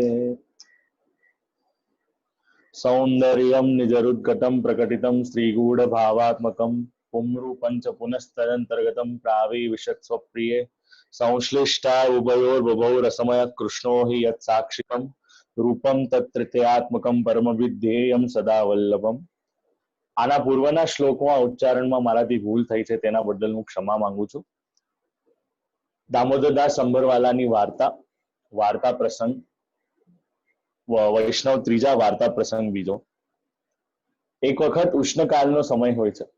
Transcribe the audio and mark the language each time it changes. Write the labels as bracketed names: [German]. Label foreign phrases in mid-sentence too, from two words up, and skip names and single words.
[Sanskrit] सौन्दर्यं निजरुद्गतं प्रकटितं श्रीगूढभावात्मकं पुंरूपं च पुनस्तदन्तर्गतं प्राविविशत्स्वप्रिये संश्लिष्टा उभयोर्बभौ रसमय कृष्णो हि यत्साक्षिकं रूपं तत्तृतीयात्मकं परमविद्धेयं सदा वल्लभम. [Gujarati] આના પૂર્વના શ્લોકમાં ઉચ્ચારણમાં મારાથી ભૂલ થઈ છે તેના બદલ હું ક્ષમા માંગુ છું. દામોદરદાસ સંભરવાલાની વાર્તા પ્રસંગ વૈષ્ણવ ત્રીજા વાર્તા પ્રસંગ બીજો. એક વખત ઉષ્ણકાળનો સમય હોય છે.